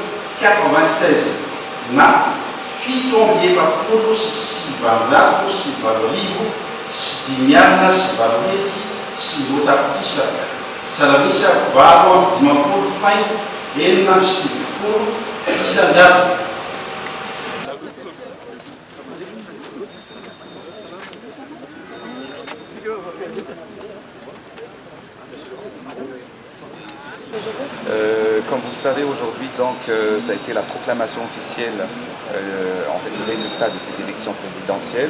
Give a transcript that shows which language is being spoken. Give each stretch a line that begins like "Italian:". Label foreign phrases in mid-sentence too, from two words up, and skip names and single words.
Malagasy: na fito amby efapolo sy sivanjato sy valo arivo sy dimy alina sy valo hetsy sy rotapisaka salamisa valo amby dimampolo faingo enina amby sivifolo isanjato.
French: Comme vous le savez aujourd'hui, donc ça a été la proclamation officielle en fait, du résultat de ces élections présidentielles.